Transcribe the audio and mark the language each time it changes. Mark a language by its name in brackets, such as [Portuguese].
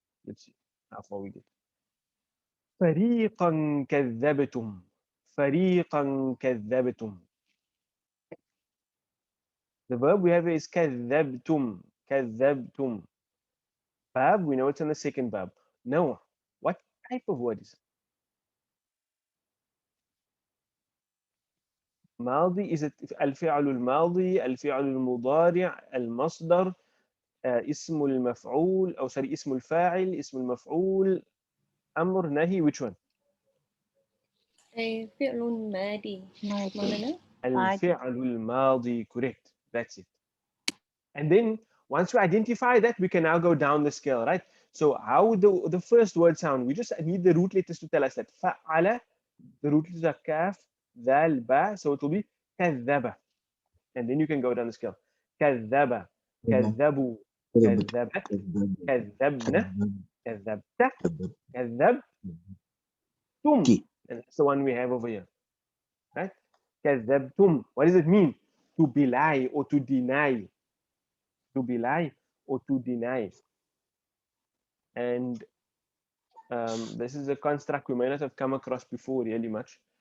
[English] Let's see how far we get. [Arabic] فريقا كذبتم. فريقا كذبتم. [English] The verb we have is كذبتم. [Arabic] كذبتم. [English] Verb, we know it's in the second verb. Now, what type of word is it? [Arabic] ماضي, is it الفعل الماضي, الفعل المضارع, المصدر, اسم المفعول, أو sorry, اسم الفاعل, اسم المفعول, أمر, نهي, [English] which one? [Arabic] فعل ماضي مولانا. الفعل الماضي, correct. [English] That's it. And then once we identify that, we can now go down the scale, right? So how would the first word sound? We just need the root letters to tell us that. فعل, the root letters are kaf, dal, ba, so it will be كذب. And then you can go down the scale. [Arabic] كذب, كذبوا, كذبت, كذبنا, كذبت, كذبتم. [English] And that's the one we have over here, right? كذبتم. What does it mean? To belie or to deny. To belie or to deny. And this is a construct we may not have come across before really much.